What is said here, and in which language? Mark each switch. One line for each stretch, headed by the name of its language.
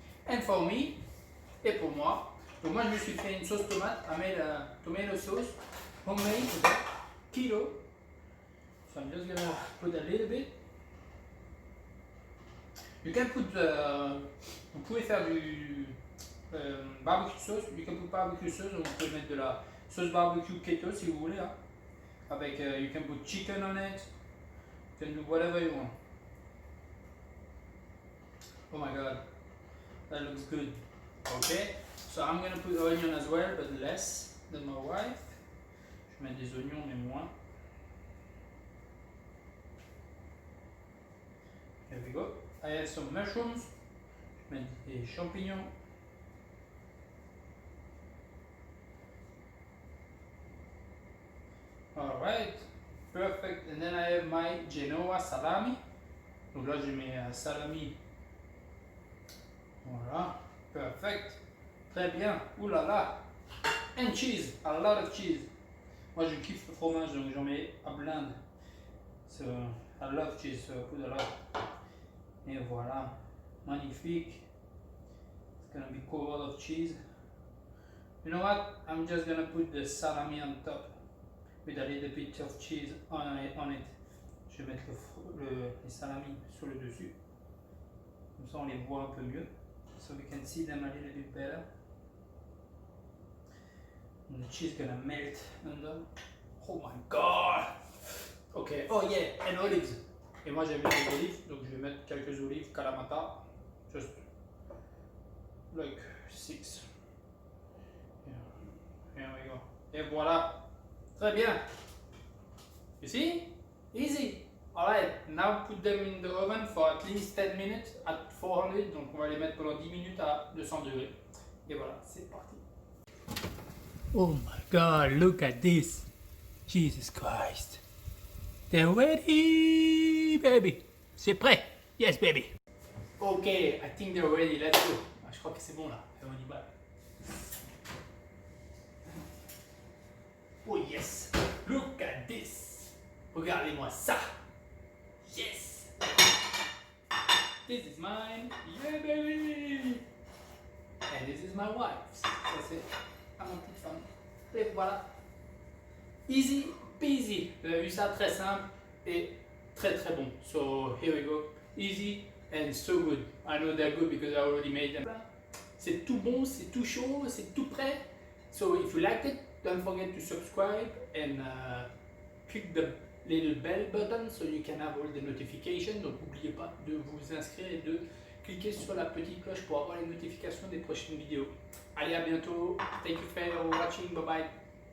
English: And for me,
French: et pour moi, donc moi je me suis fait une sauce tomate,
English: I made a tomato sauce, homemade, kilo. So I'm just gonna put a little bit. You can put,
French: vous pouvez faire du barbecue sauce,
English: you can put barbecue sauce,
French: vous pouvez mettre de la sauce barbecue keto si vous voulez, hein. Avec,
English: you can put chicken on it, you can do whatever you want. Oh my god, that looks good. Okay, so I'm gonna put onion as well, but less than my wife.
French: Je mets des oignons, mais moins.
English: Here we go. I have some mushrooms.
French: Je mets des champignons.
English: Alright, perfect. And then I have my Genoa salami.
French: Donc là, j'ai mes salami. Voilà, perfect. Très bien. Ouh là là.
English: And cheese, a lot of cheese.
French: Moi, je kiffe le fromage, donc j'en mets à blinde.
English: So, I love cheese, so I put a lot.
French: Et voilà, magnifique.
English: It's gonna be covered of cheese. You know what? I'm just gonna put the salami on top with a little bit of cheese on it.
French: Je vais mettre les salamis sur le dessus. Comme ça, on les voit un peu mieux.
English: So we can see them a little bit better. And the cheese gonna melt under. Oh my god! Okay, oh yeah, and olives.
French: Et moi j'aime bien les olives, donc je vais mettre quelques olives Kalamata.
English: Just like 6. Yeah. Here we go.
French: Et voilà. Très bien.
English: You see? Easy. Alright, now put them in the oven for at least 10 minutes at 400.
French: Donc on va les mettre pendant 10 minutes à 200 degrés. Et voilà, c'est parti.
English: Oh my god, look at this. Jesus Christ. They're ready, baby.
French: C'est prêt.
English: Yes, baby. Ok, I think they're ready. Let's go.
French: Ah, je crois que c'est bon là. On y va.
English: Oh yes. Look at this.
French: Regardez-moi ça.
English: Yes. This is mine. Yeah, baby. And this is my wife's.
French: Ça c'est à mon petite femme. Et voilà.
English: Easy peasy.
French: Vous avez vu ça, très simple et très très bon.
English: So here we go. Easy and so good. I know they're good because I already made them.
French: C'est tout bon, c'est tout chaud, c'est tout prêt.
English: So if you liked it, don't forget to subscribe and click the little bell button so you can have all the notifications.
French: Donc n'oubliez pas de vous inscrire et de cliquer sur la petite cloche pour avoir les notifications des prochaines vidéos. Allez, à bientôt.
English: Thank you for watching. Bye bye.